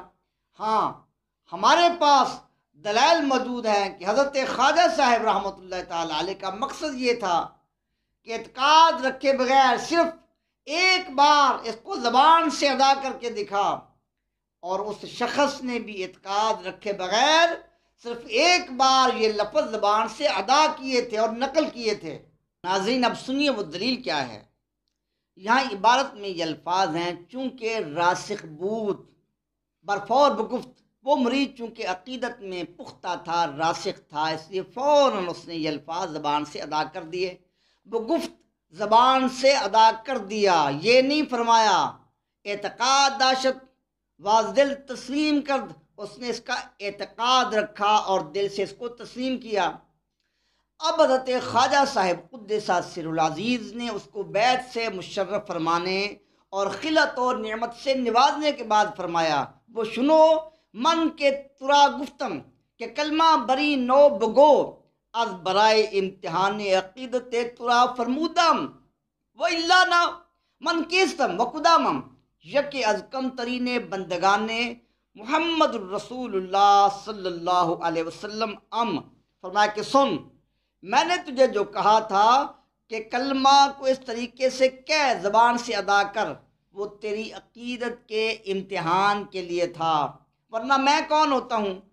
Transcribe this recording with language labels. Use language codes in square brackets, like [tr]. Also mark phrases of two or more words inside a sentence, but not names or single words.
[ur] ہاں، ہمارے پاس دلائل موجود ہیں کہ حضرت خواجہ صاحب [ar] رحمۃ اللہ تعالی علیہ [ur] کا مقصد یہ تھا کہ اعتقاد رکھے بغیر صرف ایک بار اس کو زبان سے ادا کر کے دکھا، اور اس شخص نے بھی اعتقاد رکھے بغیر صرف ایک بار یہ لفظ زبان سے ادا کیے تھے اور نقل کیے تھے۔ ناظرین، اب سنیے وہ دلیل کیا ہے۔ یہاں عبارت میں یہ الفاظ ہیں [fa] چونکہ راسخ بود برفور بگفت، [ur] وہ مرید چونکہ عقیدت میں پختہ تھا، راسخ تھا، اس لیے فوراً اس نے یہ الفاظ زبان سے ادا کر دیے۔ بگفت زبان سے ادا کر دیا، یہ نہیں فرمایا [fa] اعتقاد داشت واز دل تسلیم کرد، [ur] اس نے اس کا اعتقاد رکھا اور دل سے اس کو تسلیم کیا۔ اب حضرت خواجہ صاحب [ar] قدس سر العزیز [ur] نے اس کو بیت سے مشرف فرمانے اور خلت اور نعمت سے نوازنے کے بعد فرمایا، وہ سنو [fa] من کے ترا گفتم کہ کلمہ بری نو بگو از برائے امتحان عقیدت ترا فرمودم و اللہ نہ من کیستم و قدامم یک از کم ترین بندگان محمد الرسول اللہ [ar] صلی اللہ علیہ وسلم [ur] فرمایا کہ سن، میں نے تجھے جو کہا تھا کہ کلمہ کو اس طریقے سے کہہ زبان سے ادا کر، وہ تیری عقیدت کے امتحان کے لیے تھا، ورنہ میں کون ہوتا ہوں؟